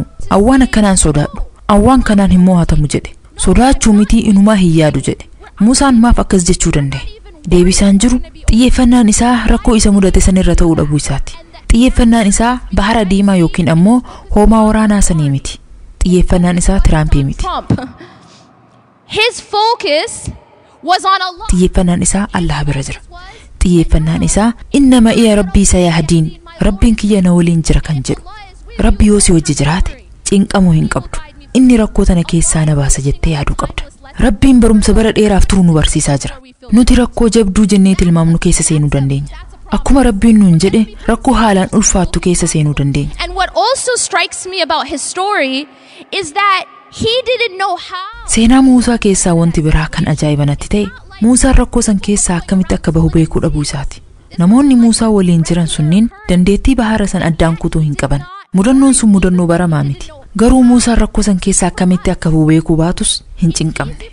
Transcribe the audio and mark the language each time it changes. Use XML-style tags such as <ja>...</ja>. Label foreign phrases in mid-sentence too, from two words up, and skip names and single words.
<om>Awwaan akkanaan sodaadhu. Awwaan kanaan hin mo'atamu jedhe. Sodaachuu miti inumaa hin yaadu jedhe. Muusaan maaf akkas jechuu danda'e? Deebisaan jiru xiyyeeffannaan isaa rakkoo isa mudate sanirra ta'uu dhabuu isaati. Xiyyeeffannaan isaa bahara diimaa yookiin ammoo hoomaa waraanaa sanii miti. Xiyyeeffannaan isaa Tiraampii miti.</om> <en>His focus was on Allah.</en> <om>Xiyyeeffannaan isaa Allah bira jira. Xiyyeeffannaan isaa</om> <ar>إن معي ربي سيهدين.</ar> <om>Rabbiin kiyya na waliin jira kan jedhu. Rabbi yoo si wajji jiraate cinqamuu hin qabdu. Inni rakkoo tana keessaa na baasa jettee yaaduu qabda. Rabbiin barumsa bara dheeraaf turu nu barsiisaa jira. Nuti rakkoo jabduu jennee tilmaamnu keessa seenuu dandeenya. Akkuma Rabbiin nuun jedhe rakkoo haalaan ulfaattu keessa seenuu dandeenya.</om> <en>And what also strikes me about his story is that he didn't know how.</en> <om>Seenaa Muusaa keessaa wanti biraa kan ajaa'iba natti ta'e Muusaan rakkoo san keessaa akkamitti akka bahu beekuu dhabuu isaati. Namoonni Muusaa waliin jiran sunniin dandeettii bahara san addaan kutuu hin qaban. Mudannoon sun mudannoo baramaa miti. Garuu Muusaan rakkoo san keessaa akkamitti akka bahu beekuu baatus hin cinqamne.</om>